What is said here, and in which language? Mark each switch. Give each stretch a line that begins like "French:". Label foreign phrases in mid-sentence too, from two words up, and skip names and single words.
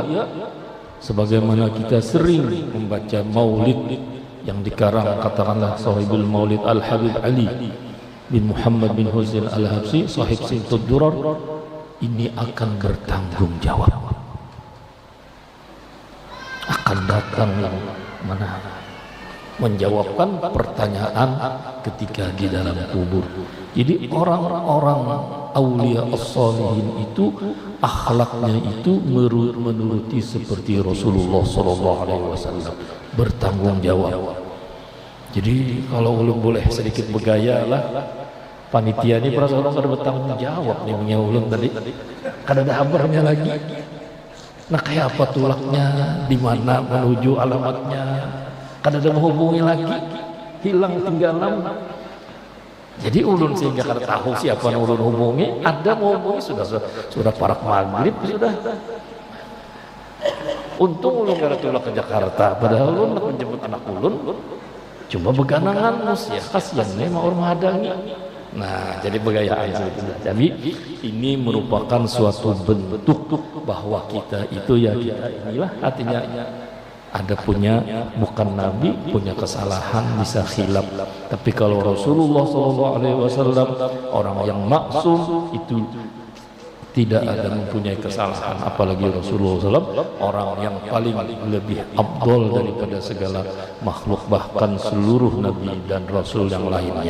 Indonesian: sebagaimana kita sering membaca maulid yang dikarang katakanlah sahibul maulid Al-Habib Ali bin Muhammad bin Husain Al-Habsyi, sahib Simtud Durar, ini akan bertanggung jawab, akan datang yang mana menjawabkan pertanyaan ketika di dalam kubur. Jadi orang-orang
Arabic: aulia as-salihin
Indonesian: itu akhlaknya itu menuruti seperti Rasulullah
Arabic: sallallahu alaihi wasallam,
Indonesian: bertanggung jawab.
Banjar: Jadi kalau ulun boleh sedikit bergaya lah, panitia ini perasaan orang kada bertanggung jawab nih punya ulun tadi, kada ada kabarnya lagi. Nah kayak apa tulaknya, di mana menuju alamatnya, kada ada menghubungi lagi, hilang tinggalan. Jadi ulun sehingga kada tahu siapa yang ulun hubungi, ada menghubungi sudah parak maghrib sudah. Untung ulun kada tulak ke Jakarta, padahal ulun nak menjemput anak ulun, cuma beganangan mus ya, kasihan nih mau orang hadangi. Nah, jadi begayaan sebetulnya.
Indonesian: Jadi ini merupakan suatu bentuk bahwa kita itu ya kita inilah, artinya ada punya bukan nabi, punya kesalahan, bisa khilaf. Tapi kalau Rasulullah SAW orang yang maksum itu tidak ada mempunyai kesalahan, apalagi Rasulullah SAW, orang yang paling lebih afdol daripada segala makhluk, bahkan seluruh nabi dan rasul yang lainnya.